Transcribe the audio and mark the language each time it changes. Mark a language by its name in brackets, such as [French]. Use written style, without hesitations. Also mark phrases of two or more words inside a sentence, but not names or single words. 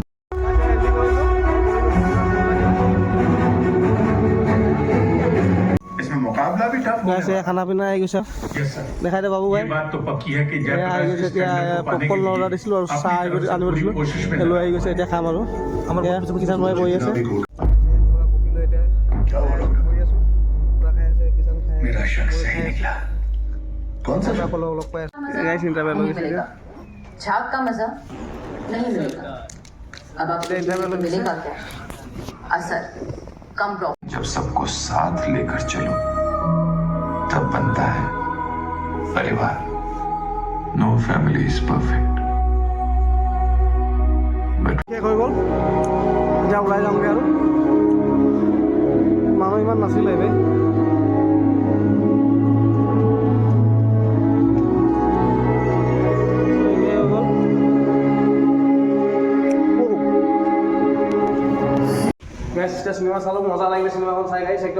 [Assamese] খানা পিনা আহি গৈছে দেখাই দে বাবু ভাই আহি গৈছে এতিয়া পপকৰ্ণ অৰ্ডাৰ দিছিলোঁ আৰু চাহ আনিব দিছিলোঁ লৈ আহি গৈছে এতিয়া খাম আৰু আমাৰ কিষাণ ভাই বহি আছে [Hindi] झाग का मजा नहीं मिलेगा अब आपको मिलेगा क्या असर कम प्रॉब्लम जब सबको साथ लेकर चलो तब बनता है परिवार [English] No family is perfect [Assamese] শেষ হৈ গ'ল এতিয়া ওলাই যাওঁগৈ আৰু মানুহ ইমান নাছিলে দেই এতিয়া চিনেমা চালোঁ মজা লাগিলে চিনেমাখন চাই গাইছে একদম